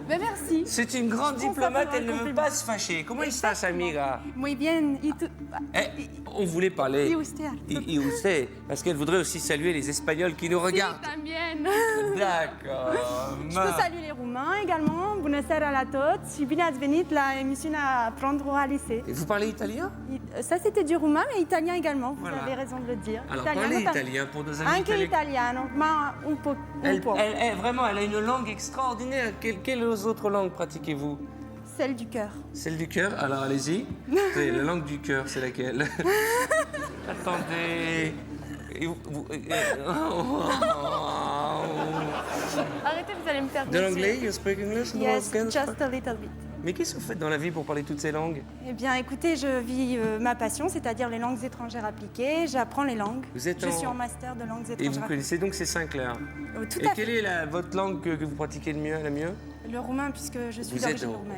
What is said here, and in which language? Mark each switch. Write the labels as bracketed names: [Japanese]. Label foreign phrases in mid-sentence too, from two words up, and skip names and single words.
[French] Ben merci. C'est une grande Je prends ça diplomate, pour un elle ne veut compliment. pas se fâcher. Comment il se passe, amiga? [Spanish] Muy bien. [French] Eh, on voulait parler. [Spanish] Y usted. Y usted, [French] parce qu'elle voudrait aussi saluer les Espagnols qui nous regardent. [Spanish] También. [French] D'accord. Je peux saluer les Roumains également. [Romanian] Bună seara la toți și bine ați venit la emisiunea Apprendre à lycée. [French] Et vous parlez italien? Ça, c'était du roumain, mais italien également. Vous Voilà. avez raison de le dire. Alors Italiano parlez tam- italien pour nos amis Anche italiens. [Italian] italiano, ma un po'. [French] Vraiment, elle a une langue extraordinaire. Quelles autres langues pratiquez-vous? Celle du cœur. Celle du cœur, alors allez-y. Attendez, la langue du cœur, c'est laquelle? Attendez. Et Arrêtez, vous allez me faire De déçu. l'anglais? [English] You speak English? Yes, No, just a little bit. [French] Mais qu'est-ce que vous faites dans la vie pour parler toutes ces langues? Eh bien, écoutez, je vis ma passion, c'est-à-dire les langues étrangères appliquées. J'apprends les langues. Vous êtes Je en- suis en master de langues Et étrangères vous connaissez donc ces 5 là? Tout Et à quelle fait. est votre langue que vous pratiquez le mieux, la mieux? Le roumain, puisque je suis Vous êtes d'origine roumaine.